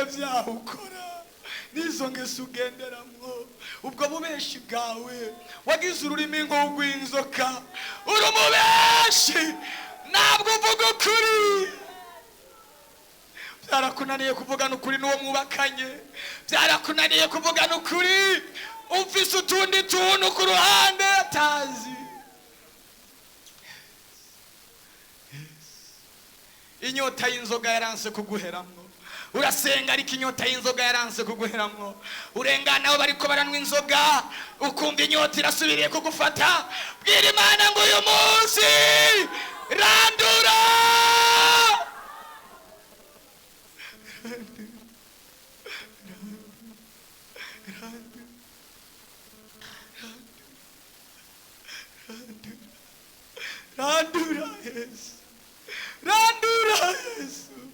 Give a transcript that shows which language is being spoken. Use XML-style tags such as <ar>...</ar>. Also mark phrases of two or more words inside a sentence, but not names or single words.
<rn>byaha ukora n'izo ngeso ugenderamwo ubwo bubeshi bwawe wagize ururimi nk'urw'inzoka uri umubeshi ntabwo uvuga ukuri byarakunaniye kuvugana ukuri n'uwo mwubakanye byarakunaniye kuvugana ukuri ufise utundi tuntu ku ruhande atazi inyota y'inzoga yaranse kuguheramwo urasenga ariko inyota y'inzoga yaranse kuguheramwo urengana aho bariko baranywa inzoga ukumva inyota irasubiriye kugufata bwira Imana ngo uyu munsi randura randura Yesu randura Yesu</rn>